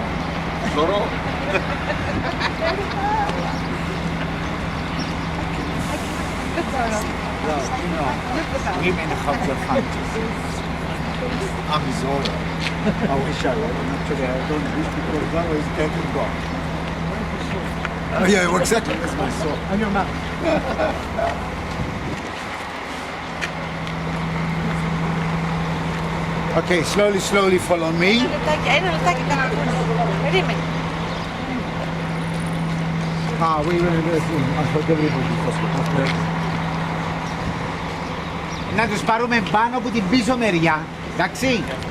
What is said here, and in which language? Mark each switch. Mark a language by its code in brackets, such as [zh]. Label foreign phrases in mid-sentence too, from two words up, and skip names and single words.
[en] Ζώρο. Women have their fantasies. I'm Zora. I wish I were. Actually, I don't wish because Zora is dead and gone. Oh yeah, well, exactly. That's my soul. On your map. Okay, slowly follow me. [el] Ένα λεπτάκι κανένα. Περίμενε. [en] We will do it. I thought everybody was. [el] Να τους πάρουμε πάνω από την πίσω μεριά, εντάξει.